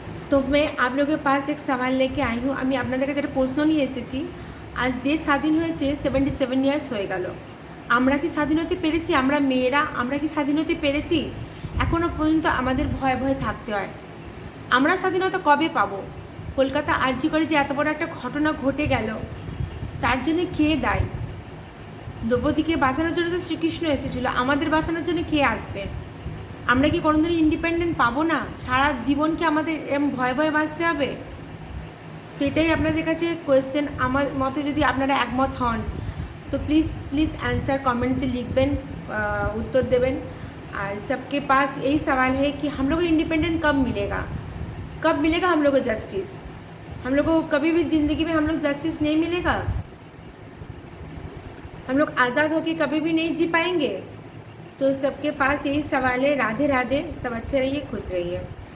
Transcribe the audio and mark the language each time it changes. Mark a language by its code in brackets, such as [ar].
[hi] तो मैं आप लोगों के पास एक सवाल लेके आई हूँ। [bn] আমি আপনাদের কাছে একটা প্রশ্ন নিয়ে এসেছি। আজ দেশ স্বাধীন হয়েছে 77 ইয়ার্স হয়ে গেল। আমরা কি স্বাধীন হতে পেরেছি? আমরা মেয়েরা আমরা কি স্বাধীন হতে পেরেছি? এখনও পর্যন্ত আমাদের ভয়ে ভয়ে থাকতে হয়। আমরা স্বাধীনতা কবে পাবো? কলকাতা আরজি করে যে এত বড় একটা ঘটনা ঘটে গেল, তার জন্য কে দায়ী? দ্রৌপদীকে বাঁচানোর জন্য তো শ্রীকৃষ্ণ এসেছিল, আমাদের বাঁচানোর জন্য কে আসবে? আমরা কি কোনোদিন ইন্ডিপেন্ডেন্ট পাবো না? সারা জীবন কি আমাদের এরম ভয়ে ভয়ে বাঁচতে হবে? তো এটাই আপনাদের কাছে কোয়েশ্চেন। আমার মতে যদি আপনারা একমত হন তো [hi] प्लीज़ प्लीज़ आंसर कमेंट से लिखবেন, उत्तर देवें। और सबके पास यही सवाल है कि हम लोग को इंडिपेंडेंट कब मिलेगा हम लोग को जस्टिस? हम लोग को कभी भी ज़िंदगी में हम लोग जस्टिस नहीं मिलेगा? हम लोग आज़ाद होकर कभी भी नहीं जी पाएंगे? तो सबके पास यही सवाल है। राधे राधे, सब अच्छे रहिए, खुश रहिए।